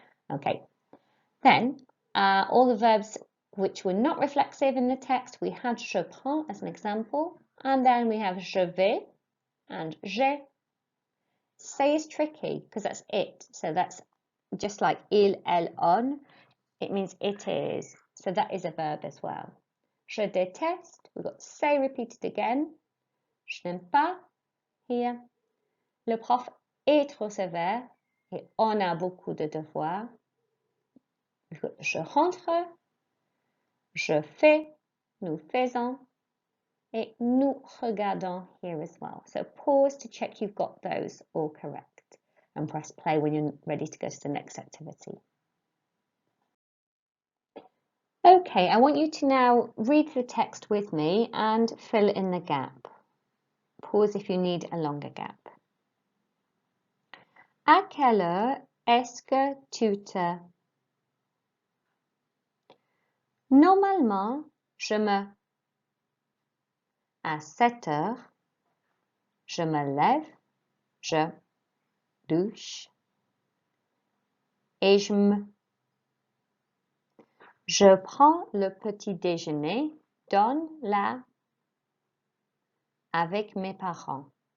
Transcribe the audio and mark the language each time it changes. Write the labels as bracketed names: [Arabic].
[English] Okay, then all the verbs which were not reflexive in the text, we had [French] je prends [English] as an example, and then we have [French] je vais [English] and [French] j'ai. [English] Say is tricky because that's it. So that's just like [French] il, elle, on. [English] It means it is. So that is a verb as well. [French] Je déteste. [English] We've got say repeated again. [French] Je n'aime pas [English] here. [French] Le prof est trop sévère et on a beaucoup de devoirs. [English] We've got [French] je rentre. Je fais. Nous faisons. Et nous regardons [English] here as well. So pause to check you've got those all correct and press play when you're ready to go to the next activity. Okay, I want you to now read the text with me and fill in the gap. Pause if you need a longer gap. [French] À quelle heure est-ce que tu te... Normalement, je me... À 7 heures, je me lève, je douche et je prends le petit déjeuner dans la avec mes parents.